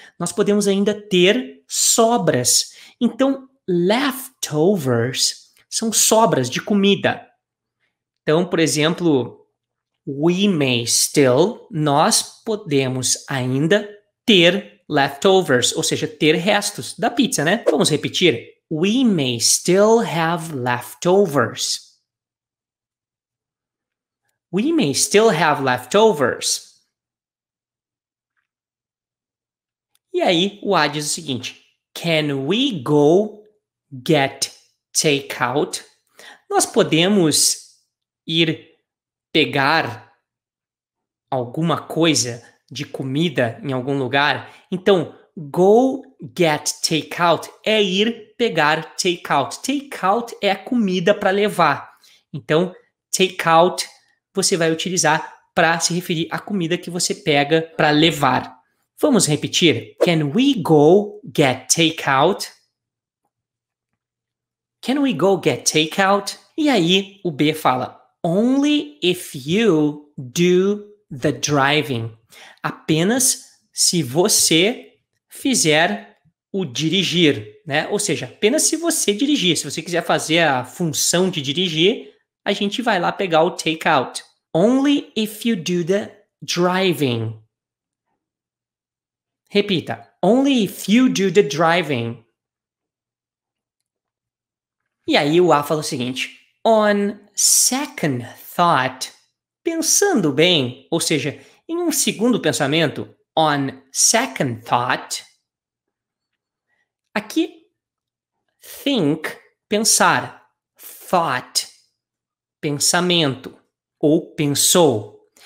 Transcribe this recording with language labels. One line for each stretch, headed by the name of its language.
Portuguese: Nós podemos ainda ter sobras. Então, leftovers são sobras de comida. Então, por exemplo,
English: we may still,
Portuguese: nós podemos ainda ter leftovers, ou seja, ter restos da pizza, né? Vamos repetir.
English: We may still have leftovers. We may still have leftovers.
Portuguese: E aí, o A diz o seguinte,
English: can we go get takeout?
Portuguese: Nós podemos ir pegar alguma coisa de comida em algum lugar. Então,
English: go get takeout
Portuguese: é ir pegar takeout. Takeout é a comida para levar. Então, takeout você vai utilizar para se referir à comida que você pega para levar. Vamos repetir.
English: Can we go get takeout? Can we go get takeout?
Portuguese: E aí, o B fala,
English: only if you do the driving.
Portuguese: Apenas se você fizer o dirigir, né? Ou seja, apenas se você dirigir. Se você quiser fazer a função de dirigir, a gente vai lá pegar o takeout.
English: Only if you do the driving.
Portuguese: Repita.
English: Only if you do the driving.
Portuguese: E aí o A fala o seguinte.
English: On second thought,
Portuguese: pensando bem, ou seja, em um segundo pensamento,
English: on second thought,
Portuguese: aqui, think, pensar, thought, pensamento, ou pensou.